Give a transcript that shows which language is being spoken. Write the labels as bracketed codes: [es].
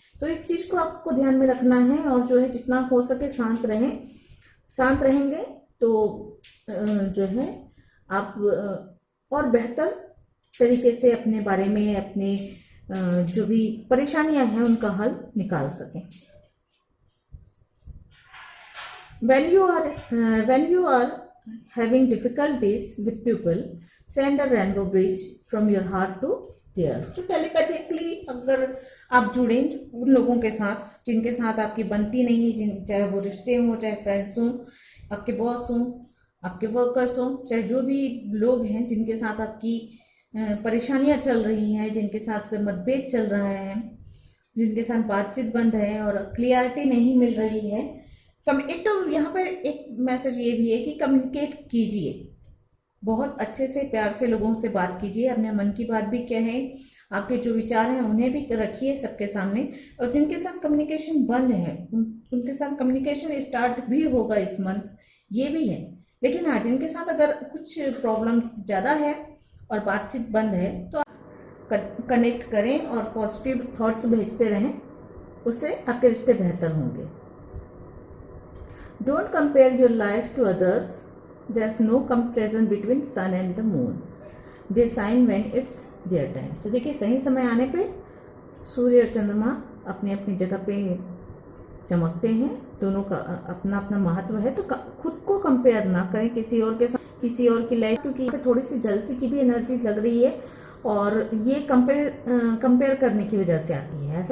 [hi] तो इस चीज को आपको ध्यान में रखना है और जो है जितना हो सके शांत रहें। शांत रहेंगे तो जो है आप और बेहतर तरीके से अपने बारे में, अपने जो भी परेशानियां हैं उनका हल निकाल सकें। [en] When you are having difficulties with people, send a rainbow bridge from your heart to theirs. [hi] तो टेलीपैथिकली अगर आप जुड़ें उन लोगों के साथ जिनके साथ आपकी बनती नहीं है, चाहे वो रिश्ते हों, चाहे फ्रेंड्स हों, आपके बॉस हों, आपके वर्कर्स हों, चाहे जो भी लोग हैं जिनके साथ आपकी परेशानियां चल रही हैं, जिनके साथ मतभेद चल रहा है, जिनके साथ बातचीत बंद है और क्लियरिटी नहीं मिल रही है, एक तो यहाँ पर एक मैसेज ये भी है कि कम्युनिकेट कीजिए, बहुत अच्छे से प्यार से लोगों से बात कीजिए, अपने मन की बात भी क्या है, आपके जो विचार हैं उन्हें भी रखिए सबके सामने। और जिनके साथ कम्युनिकेशन बंद है उनके साथ कम्युनिकेशन स्टार्ट भी होगा इस मंथ, ये भी है। लेकिन हाँ, जिनके साथ अगर कुछ प्रॉब्लम ज़्यादा है और बातचीत बंद है तो आप कनेक्ट करें और पॉजिटिव थॉट्स भेजते रहें, उससे आपके रिश्ते बेहतर होंगे। [en] Don't compare your life to others. There's no comparison between sun and the moon. They shine when it's their time. [hi] तो देखिए सही समय आने पे सूर्य और चंद्रमा अपनी अपनी जगह पे चमकते हैं, दोनों का अपना अपना महत्व है। तो खुद को कंपेयर ना करें किसी और के साथ, किसी और की लाइफ, क्योंकि थोड़ी सी जलसी की भी एनर्जी लग रही है और ये कंपेयर करने की वजह से आती है।